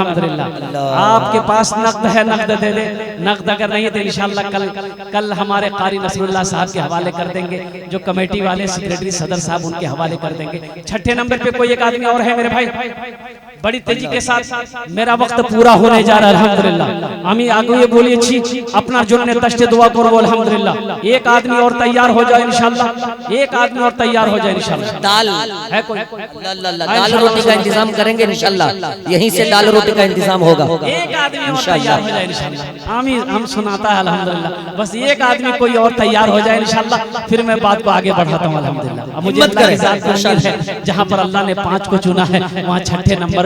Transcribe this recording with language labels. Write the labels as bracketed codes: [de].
[hi] अल्हम्दुलिल्लाह आपके पास नकद है, नकद दे दे। नकद अगर नहीं तो इंशाअल्लाह कल हमारे कारी नसरुल्लाह साहब के हवाले कर देंगे, जो कमेटी वाले सेक्रेटरी सदर साहब उनके हवाले कर देंगे। छठे नंबर पे कोई एक आदमी और है मेरे भाई, बड़ी तेजी के साथ। मेरा वक्त पूरा होने जा रहा है अल्हम्दुलिल्लाह। [bn] আমি আগে বলেছি আপনার জন্য 10टे दुआ করব अल्हम्दुलिल्लाह। [hi] एक आदमी और तैयार हो जाए इंशाअल्लाह, एक आदमी और तैयार हो जाए इंशाअल्लाह। दाल है कोई? दाल रोटी का इंतजाम करेंगे इंशाअल्लाह, यहीं से दाल रोटी का इंतजाम होगा। एक आदमी और तैयार हो जाए इंशाअल्लाह। हम सुनाता है अल्हम्दुलिल्लाह। बस एक आदमी कोई और तैयार हो जाए इंशाअल्लाह, फिर मैं बात को आगे बढ़ाता हूँ अल्हम्दुलिल्लाह। मुझे अल्लाह की ज़ात पर उम्मीद है, जहाँ पर अल्लाह ने 5 को चुना है वहाँ छठे नंबर